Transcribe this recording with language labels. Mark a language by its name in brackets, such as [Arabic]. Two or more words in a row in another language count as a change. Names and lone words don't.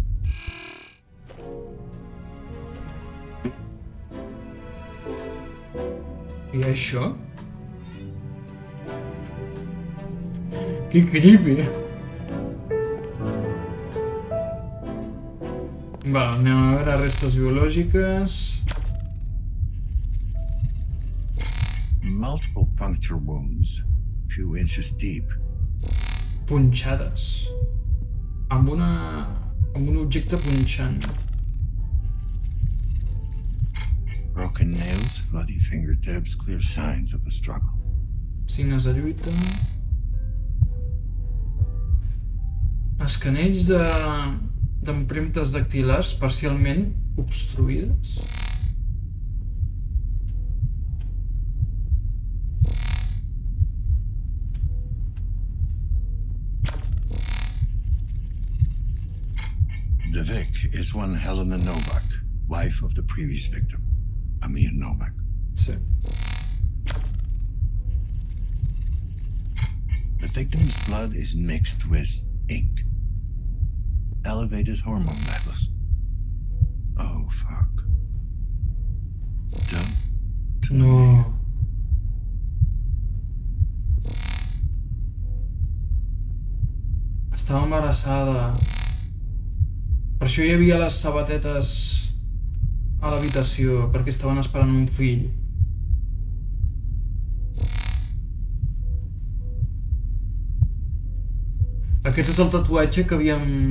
[Catalan] I això? Que creepy. Va, anem a veure restes biològiques. [English] Multiple puncture wounds, few inches deep. [Catalan] Punxades. Amb un objecte punxant. [English] Broken nails, bloody fingertips, clear signs of a struggle. [Catalan] Signes de lluita. Escanells d'empremtes dactilars parcialment obstruïdes. [English] The Vic is one Helena Novak, wife of the previous victim, Amir Novak. [Catalan] Sí. [English] The victim's blood is mixed with ink. Elevated hormone levels. Oh, fuck. Don't... [Catalan] No. Estava embarassada. Per això hi havia les sabatetes a l'habitació perquè estaven esperant un fill. Aquest és el tatuatge que havíem...